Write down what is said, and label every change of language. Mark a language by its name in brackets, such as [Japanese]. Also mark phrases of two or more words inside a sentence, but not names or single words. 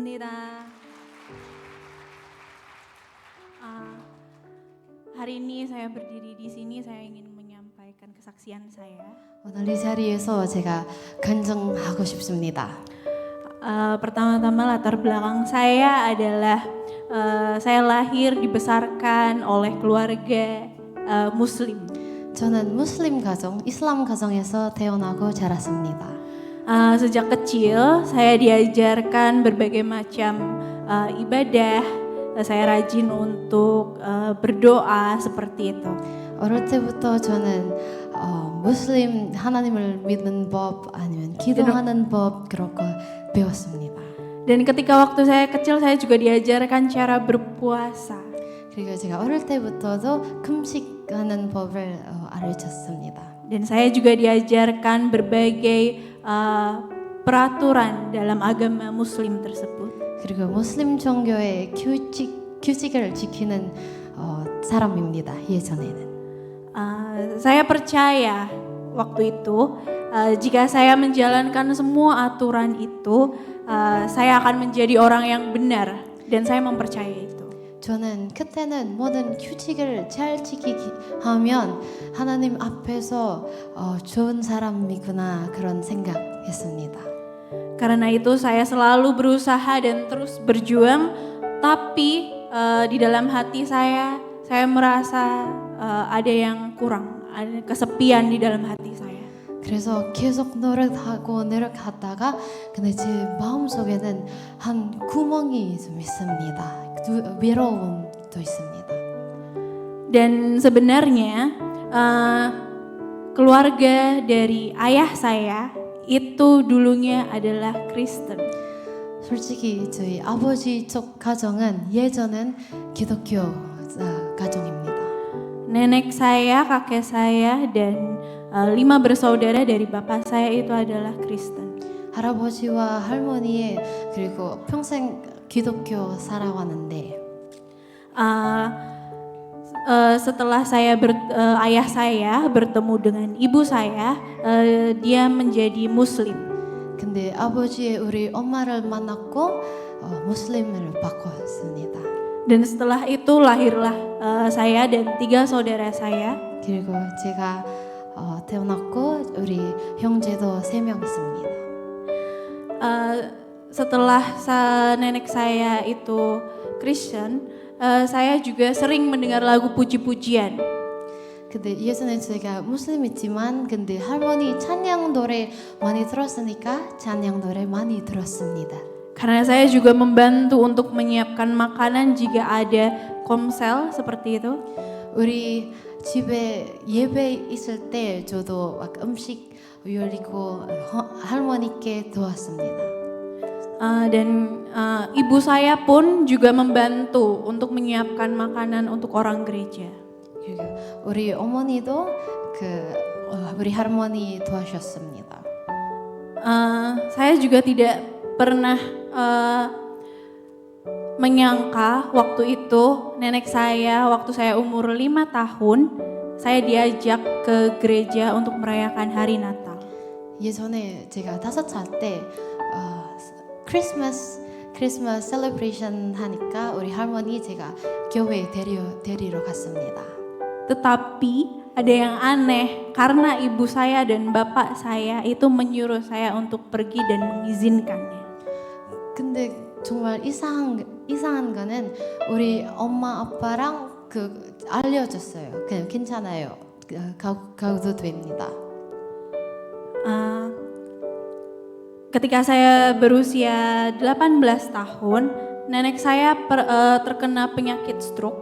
[Korean] 반갑습니다. [Indonesian] Ah, hari ini saya berdiri di sini, saya ingin menyampaikan kesaksian saya. [Korean] 오늘 이 자리에서 제가 간증하고 싶습니다. [Indonesian] Pertama-tama latar belakang saya adalah saya lahir dibesarkan oleh keluarga Muslim. [Korean] 저는 무슬림 가정, 이슬람 가정에서 태어나고 자랐습니다. [Indonesian] Sejak kecil saya diajarkan berbagai macam ibadah. Saya rajin untuk berdoa seperti itu. [Korean] 어릴 때부터 저는 무슬림 하나님을 믿는 법 아니면 기도하는 법 그런 거 배웠습니다. [Indonesian] Dan ketika waktu saya kecil saya juga diajarkan cara berpuasa. [Korean] 그리고 제가 어릴 때부터도 금식하는 법을 알려줬습니다. [Indonesian] Dan saya juga diajarkan berbagai peraturan dalam agama Muslim tersebut. [Korean] 그리고 무슬림 종교의 규칙을 지키는 사람입니다. 예전에는. [Indonesian] Saya percaya waktu itu jika saya menjalankan semua aturan itu, saya akan menjadi orang yang benar dan saya mempercayai itu. [Korean] 저는 그때는 모든 규칙을 잘 지키기 하면 하나님 앞에서 좋은 사람이구나 그런 생각했습니다. [Indonesian] Karena itu saya selalu berusaha dan terus berjuang, tapi di dalam hati saya merasa ada yang kurang, ada kesepian di dalam hati saya. [Korean] 그래서 계속 노력하다가 근데 제 마음속에는 한 구멍이 좀 있습니다. 외로움도 있습니다. [Indonesian] Dan sebenarnya keluarga dari ayah saya itu dulunya adalah Kristen. [Korean] 솔직히 저희 아버지 쪽 가정은 예전엔 기독교 가정입니다. [Indonesian] Nenek saya, kakek saya, dan 5 bersaudara dari bapak saya itu adalah Kristen. [Korean] 할아버지와 할머니 그리고 평생 기독교 살아왔는데 [Indonesian] setelah ayah saya bertemu dengan ibu saya, dia menjadi Muslim. [Korean] 근데 아버지의 우리 엄마를 만났고 무슬림을 바꿨습니다. [Indonesian] Dan setelah itu lahirlah saya dan 3 saudara saya. [Korean] 그리고 제가 태어났고 우리 형제도 3명 있습니다. [Indonesian] Setelah nenek saya itu Kristen, saya juga sering mendengar lagu puji-pujian. [Korean] 근데 예전에 제가 무슬림이지만 근데 할머니 찬양 노래 많이 들었으니까 찬양 노래 많이 들었습니다. [Indonesian] Karena saya juga membantu untuk menyiapkan makanan jika ada komsel seperti itu. [Korean] 우리 집에 예배 있을 때 저도 막 음식 요리고 할머니께 도왔습니다. [Indonesian] Dan ibu saya pun juga membantu untuk menyiapkan makanan untuk orang gereja. [Korean] 그리고 우리 어머니도 우리 할머니 도와주셨습니다. [Indonesian] Saya juga tidak pernah menyangka waktu itu nenek saya waktu saya umur 5 tahun saya diajak ke gereja untuk merayakan hari Natal. [Korean] 예전에 제가 5살 때 [English] Christmas celebration [Korean] 하니까 우리 할머니 제가 교회에 데리러 갔습니다. [Indonesian] Tetapi ada yang aneh karena ibu saya dan bapak saya itu menyuruh saya untuk pergi dan mengizinkannya. [Korean] 근데 정말 이상한 거는 우리 엄마 아빠랑 알려줬어요. 그냥 괜찮아요. 가도 됩니다. [Indonesian] Ketika saya berusia 18 tahun, nenek saya terkena penyakit stroke.